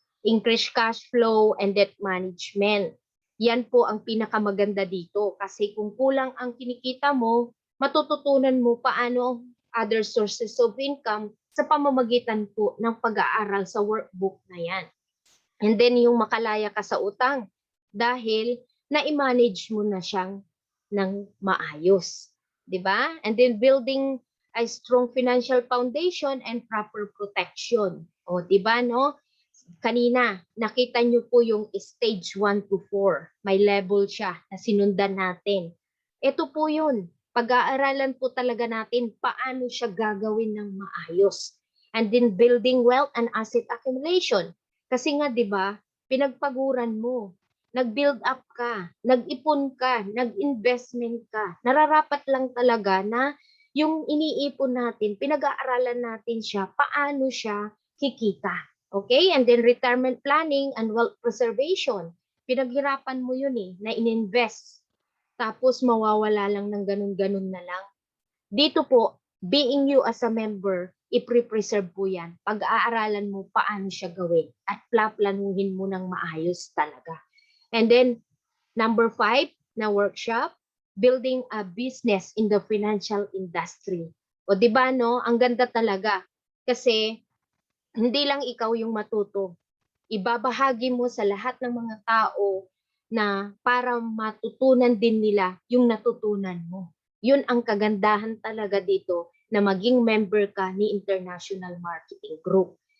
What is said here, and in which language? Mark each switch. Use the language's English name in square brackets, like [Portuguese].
[English] Increase cash flow and debt management. [Filipino] Yan po ang pinakamaganda dito. Kasi kung kulang ang kinikita mo, matututunan mo paano [English] other sources of income [Filipino] sa pamamagitan po ng pag-aaral sa workbook na yan. And then yung makalaya ka sa utang dahil na-manage mo na siyang ng maayos. 'Di ba? [English] And then building a strong financial foundation and proper protection. [Filipino] O 'di ba no? Kanina nakita niyo po yung stage 1 to 4. May level siya na sinundan natin. Ito po 'yun. Pag-aaralan po talaga natin paano siya gagawin ng maayos. [English] And then building wealth and asset accumulation. [Filipino] Kasi nga 'di ba, pinagpaguran mo, nag-build up ka, nag-ipon ka, nag-investment ka. Nararapat lang talaga na yung iniipon natin, pinag-aaralan natin siya, paano siya kikita. [English] Okay? And then retirement planning and wealth preservation. [Filipino] Pinaghirapan mo yun na ininvest. Tapos mawawala lang ng ganun-ganun na lang. Dito po, [English] being you as a member, [Filipino] i-preserve po yan. Pag-aaralan mo paano siya gawin at plaplanuhin mo ng maayos talaga. [English] And then, number 5 na workshop, building a business in the financial industry. [Filipino] O di ba no, ang ganda talaga. Kasi hindi lang ikaw yung matuto. Ibabahagi mo sa lahat ng mga tao na para matutunan din nila yung natutunan mo. Yun ang kagandahan talaga dito na maging member ka ni International Marketing Group.